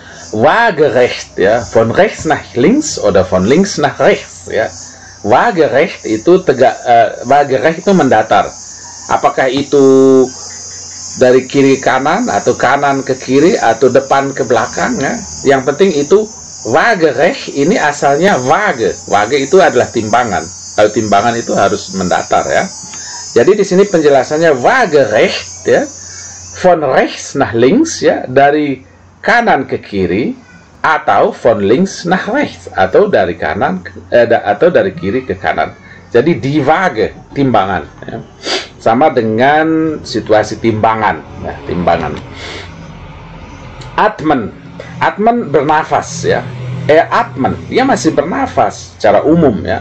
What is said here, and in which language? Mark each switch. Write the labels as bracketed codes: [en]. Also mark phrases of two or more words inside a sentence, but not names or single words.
[de] waagerecht, ya, von rechts nach links oder von links nach rechts, [id] ya. Waagerecht itu waagerecht itu mendatar. Apakah itu dari kiri ke kanan atau kanan ke kiri atau depan ke belakang, ya. Yang penting itu waagerecht ini asalnya waage. Waage itu adalah timbangan. Kalau timbangan itu harus mendatar, ya. Jadi di sini penjelasannya waagerecht, ya, [de] von rechts nach links, [id] ya, dari kanan ke kiri, atau [de] von links nach rechts, [id] atau dari kanan atau dari kiri ke kanan. [de] Jadi die Waage, [id] timbangan, ya. Sama dengan situasi timbangan, ya, timbangan. [de] Atmen, atmen [id] bernafas, ya. Atmen, dia masih bernafas secara umum, ya.